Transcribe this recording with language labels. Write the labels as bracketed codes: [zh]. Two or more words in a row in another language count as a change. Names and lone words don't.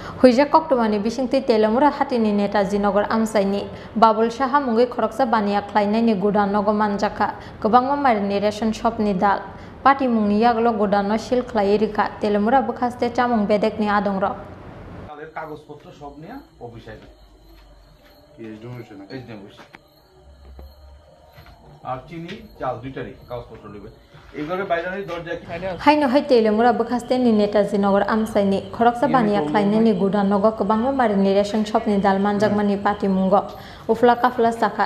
[trp] Huija Koktomani Bishingti Teliamura Hatini Netajinagar Amchaini Babul Saha Mungi Khoroksa Bania Klainani Godown Nogo Manjakha Gobangma Marini Ration Shopni Dal Pati Mungni Yaglo Godown no Shil Klairika Teliamura Bukhaste Chamung Bedekni Adongra [bn] কাগজপত্র সব নিয়ে অফিসে আর চিনি চাল দুইটারই কাগজপত্র নেবে এইভাবে বাইরের দরজা [trp] হাইনো হাই Teliamura Bukhaste ni Netajinagar Amchaini Khoroksa Bania Klainani Godown Nogo Gobangma Marini Ration Shopni Dal Manjakmani Pati Mungo Ufla Kafla Sakha